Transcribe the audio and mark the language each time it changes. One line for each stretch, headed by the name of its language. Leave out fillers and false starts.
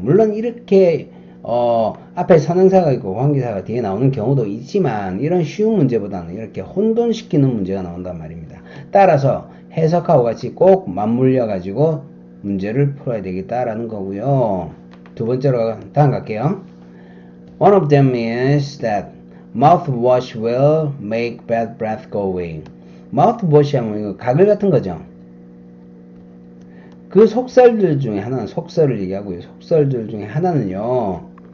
Korean: 물론 이렇게, 앞에 선행사가 있고 관계사가 뒤에 나오는 경우도 있지만, 이런 쉬운 문제보다는 이렇게 혼돈시키는 문제가 나온단 말입니다. 따라서 해석하고 같이 꼭 맞물려가지고 문제를 풀어야 되겠다라는 거고요. 두 번째로 다음 갈게요.
English: One of them is that mouthwash will make bad breath go away.
Korean: mouthwash 하면 이거 가글 같은 거죠. 그 속설들 중에 하나는, 속설을 얘기하고요. 속설들 중에 하나는요.